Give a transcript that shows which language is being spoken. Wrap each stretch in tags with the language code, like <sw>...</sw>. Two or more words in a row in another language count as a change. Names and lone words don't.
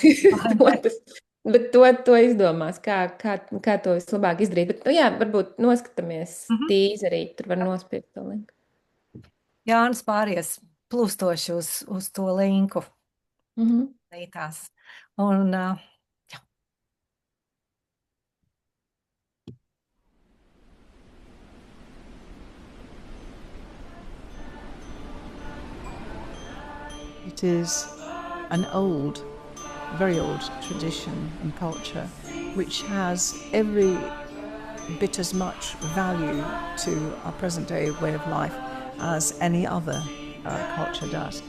<lv>Bet to izdomās, kā to vislabāk izdarīt. Bet, varbūt noskatāmies tīzerī, tur var nospiest to linku. Jānis pāries plūstoši uz to linku. Leitās. Un,</lv> <en>It is an old, very old tradition and culture which has every bit as much value to our present day way of life as any other culture does.</en>